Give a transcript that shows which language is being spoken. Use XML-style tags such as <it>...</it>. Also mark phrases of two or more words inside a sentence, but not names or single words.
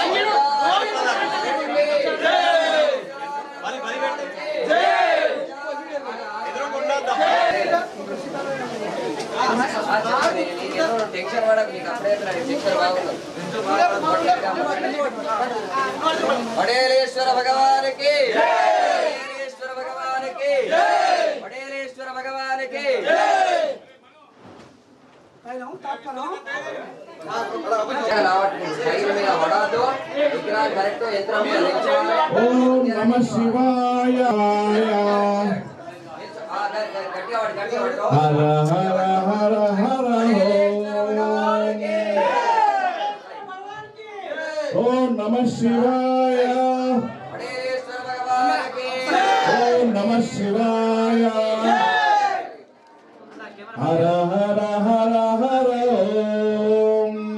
<te>టెన్షన్ పడకు నీకు అప్పుడే టెన్షన్ బాగుంది వడేలేశ్వర భగవానికి వడేలేశ్వర భగవానికి వడేలేశ్వర భగవానికి</te> <sa>ओम नमः शिवाय हर हर हर हर ओम नमः शिवाय ओम नमः शिवाय हर हर हर हर ओम</sa>